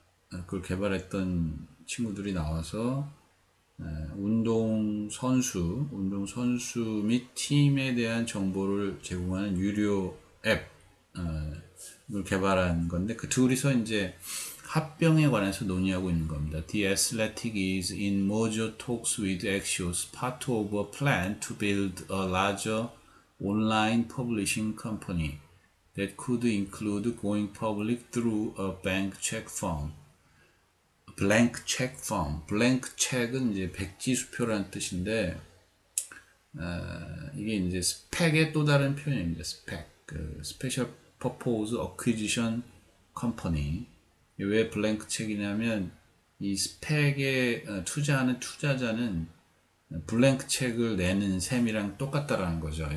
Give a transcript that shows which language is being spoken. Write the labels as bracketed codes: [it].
[ko] 그걸 개발했던 친구들이 나와서 운동 선수 및 팀에 대한 정보를 제공하는 유료 앱을 개발한 건데, 그 둘이서 이제 합병에 관해서 논의하고 있는 겁니다. [en] The Athletic is in major talks with Axios, part of a plan to build a larger online publishing company that could include going public through a bank check firm. [ko] 블랭크 체크 폼. 블랭크 체크는 이제 백지수표라는 뜻인데, 이게 이제 스펙의 또 다른 표현입니다. 스펙. 그 스페셜 퍼포즈 어퀴지션 컴퍼니. 왜 블랭크 체크냐면, 이 스펙에 투자하는 투자자는 블랭크 체크를 내는 셈이랑 똑같다라는 거죠.